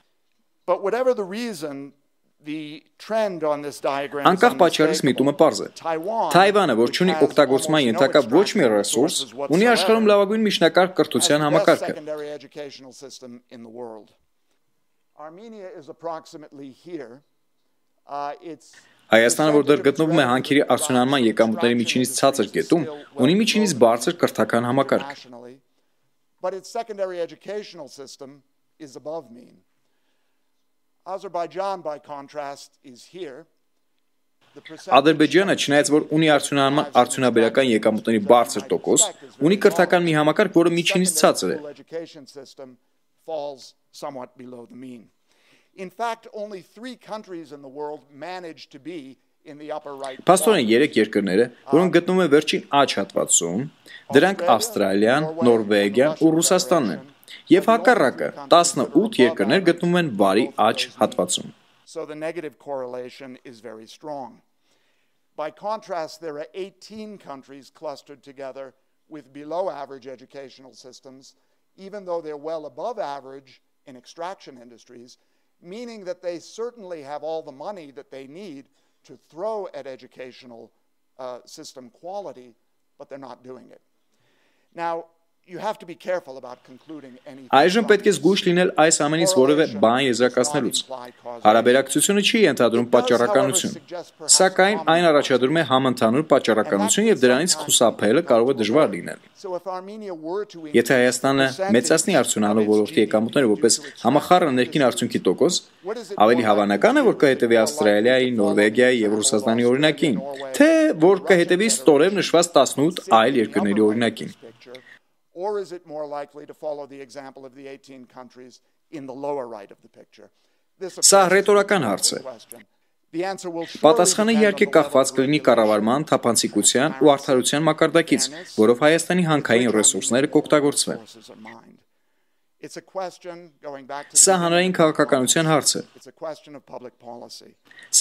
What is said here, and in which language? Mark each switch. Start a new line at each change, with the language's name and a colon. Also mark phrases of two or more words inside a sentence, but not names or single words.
Armenian: Անկախ պատճառից միտումը պարզ է։ Թայվանը, որ չունի օգտագործման ենթակա ոչ մի ռեսուրս, ունի աշխարհում լավագույն միջնակարգ կրթության համակարգը։ Հայաստանը, որ դեռ գտնվում է հանքերի արդյունահանման եկամուտների միջինից ցածր կետում, ունի միջինից բարձր կրթական համակարգ։
English: but its secondary educational system is above mean. Azerbaijan, by contrast, is here.
Armenian: Ադրբեջանը, չնայած որ ունի արդյունաբերական եկամուտների բարձր տոկոս, ունի կրթական մի համակարգ, որը միջինից ցածր է։
English: In fact, only 3 countries in the world manage to be in the upper right.
Armenian: Փաստորեն 3 երկրներ, որոնք գտնվում են վերջին աջ հատվածում, դրանք Ավստրալիան, Նորվեգիան ու Ռուսաստանն են, եւ հակառակը 18 երկրներ գտնվում են բարի աջ հատվածում։
English: So the negative correlation is very strong. By contrast, there are 18 countries clustered together with below average educational systems, even though they're well above average in extraction industries, meaning that they certainly have all the money that they need to throw at educational system quality, but they're not doing it. Now, you have to be careful about concluding anything.
Armenian: Այժմ պետք է զգույշ լինել այս ամենից որևէ բան եզրակացնելուց։ Հարաբերակցությունը չի ենթադրում պատճառականություն, սակայն այն առաջադրում է համընդհանուր պատճառականություն եւ դրանից խուսափելը կարող է դժվար լինել։ Եթե Հայաստանը մեծացնի արդյունանալու ոլորտի եկամուտները որպես համախառն ներքին արդյունքի տոկոս, ավելի հավանական է, որ կհետևի Ավստրալիայի, Նորվեգիայի եւ Ռուսաստանի օրինակին, թե որ կհետևի ստորև նշված 18 այլ երկրների օրինակին։
English: Or is it more likely to follow the example of the 18 countries in the lower right of the picture?
Armenian: Սա ռետորական հարց է։ Պատասխանը իհարկե կախված կլինի կառավարման թափանցիկության ու արդարության մակարդակից, որով Հայաստանի հանքային ռեսուրսները կօգտագործվեն։ Սա հանրային քաղաքականության հարց է։ Սա